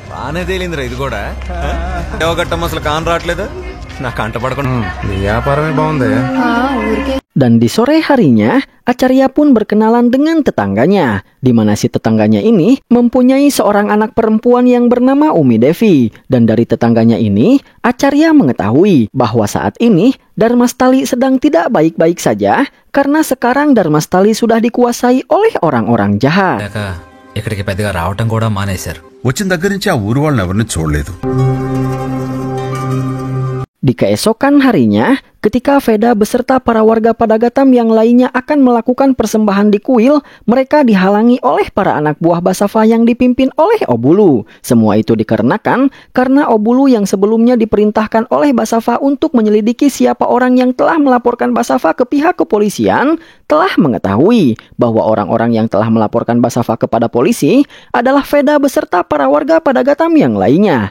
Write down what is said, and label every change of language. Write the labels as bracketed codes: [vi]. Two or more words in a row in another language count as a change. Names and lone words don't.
[id] Dan di sore harinya, Acarya pun berkenalan dengan tetangganya, di mana si tetangganya ini mempunyai seorang anak perempuan yang bernama Umi Devi. Dan dari tetangganya ini, Acarya mengetahui bahwa saat ini Dharmastali sedang tidak baik-baik saja karena sekarang Dharmastali sudah dikuasai oleh orang-orang jahat. [te] వచ్చిన దగ్గర నుంచి ఆ ఊరు వాళ్ళని ఎవరిని చూడలేదు. [id] Di keesokan harinya, ketika Veda beserta para warga Padagatam yang lainnya akan melakukan persembahan di kuil, mereka dihalangi oleh para anak buah Basava yang dipimpin oleh Obulu. Semua itu dikarenakan karena Obulu yang sebelumnya diperintahkan oleh Basava untuk menyelidiki siapa orang yang telah melaporkan Basava ke pihak kepolisian, telah mengetahui bahwa orang-orang yang telah melaporkan Basava kepada polisi adalah Veda beserta para warga Padagatam yang lainnya.